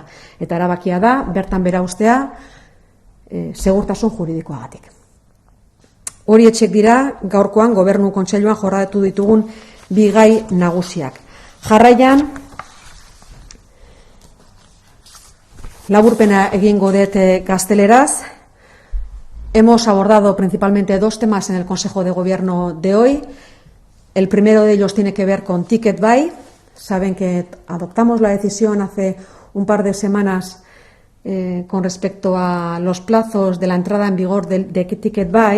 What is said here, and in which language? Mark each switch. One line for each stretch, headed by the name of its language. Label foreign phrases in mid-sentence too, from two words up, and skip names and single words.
Basque: Eta erabakia da, bertan bera ustea, segurtasun juridikoagatik. Hori etxek dira, gaurkoan Gobernu Kontseiluan jorratu ditugun bi gai nagusiak. Jarraian, laburpena egingo dut gazteleraz.
Spanish: Hemos abordado principalmente dos temas en el Consejo de Gobierno de hoy. El primero de ellos tiene que ver con Ticket Buy. Saben que adoptamos la decisión hace un par de semanas con respecto a los plazos de la entrada en vigor de Ticket Buy.